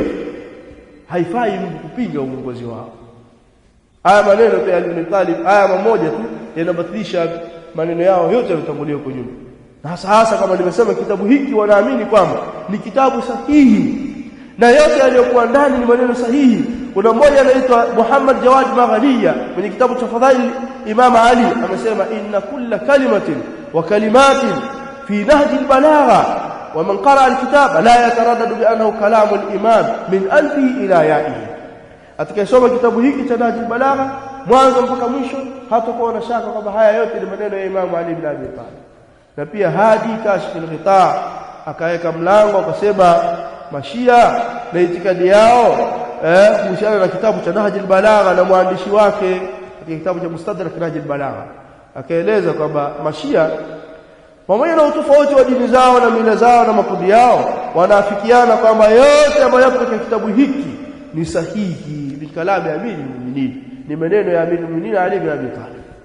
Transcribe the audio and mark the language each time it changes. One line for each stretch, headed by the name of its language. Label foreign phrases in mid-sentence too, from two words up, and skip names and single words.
Swahili: Haifai mtu kupinga uongozi wao. Haya maneno ya Ali bin Talib, haya mmoja tu yanabatilisha maneno yao yote yaliyotangulia kwa nyuma. Na hasa kama nimesema, kitabu hiki wanaamini kwamba ni kitabu sahihi na yote yaliyokuwa ndani ni maneno sahihi. Kuna mmoja anaitwa Muhammad Jawad Maghaliya kwenye kitabu cha Fadhail Imam Ali amesema,
Arabic: إن كل كلمة وكلمة في نهج البلاغة ومن قرأ الكتاب لا يتردد بأنه كلام الإمام من ألفه إلى يائه.
Swahili: Atakayesoma kitabu hiki cha Nahji al-Balagha mwanzo mpaka mwisho hatakuwa na shaka kwamba haya yote ni maneno ya Imam Ali bin Abi Talib. Na pia Hadi Kashf al-Ghita akaweka mlango akasema Mashia na itikadi yao kuhusiana na kitabu cha Nahji al-Balagha na mwandishi wake katika kitabu cha Mustadrak Nahji al-Balagha, akaeleza kwamba Mashia pamoja na utofauti wa dini zao na mila zao na makundi yao, wanaafikiana kwamba yote ambayo yapo katika kitabu hiki ni sahihi, ni kalamu ya Amirul Mu'minin, ni maneno ya Amirul Mu'minin Ali bin Abi Talib.